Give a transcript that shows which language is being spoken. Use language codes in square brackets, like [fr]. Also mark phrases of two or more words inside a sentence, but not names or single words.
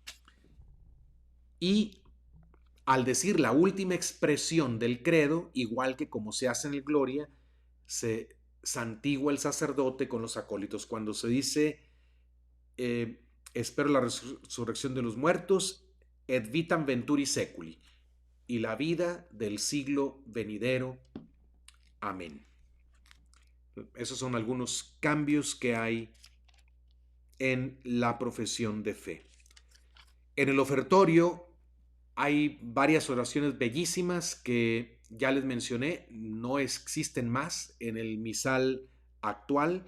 [es] Y al decir la última expresión del credo, igual que como se hace en el Gloria, se santigua el sacerdote con los acólitos. Cuando se dice espero la resurrección de los muertos, [la] et vitam venturi seculi, [es] y la vida del siglo venidero. Amén. Esos son algunos cambios que hay en la profesión de fe. En el ofertorio hay varias oraciones bellísimas que ya les mencioné, no existen más en el misal actual.